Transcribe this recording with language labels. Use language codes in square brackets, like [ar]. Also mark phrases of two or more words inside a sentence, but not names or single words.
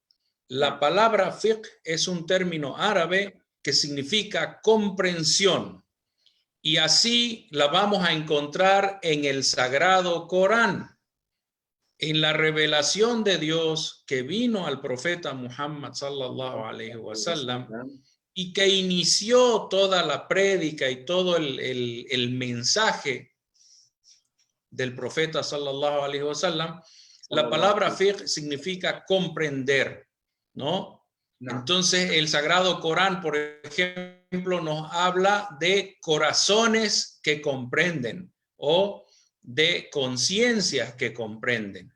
[es] La palabra fiqh es un término árabe que significa comprensión. Y así la vamos a encontrar en el Sagrado Corán, en la revelación de Dios que vino al profeta Muhammad [ar] صلى الله عليه وسلم [es] y que inició toda la prédica y todo el mensaje del profeta [ar] صلى الله عليه وسلم, [es] la palabra fiqh significa comprender, ¿no? Entonces el Sagrado Corán, por ejemplo, nos habla de corazones que comprenden o de conciencias que comprenden.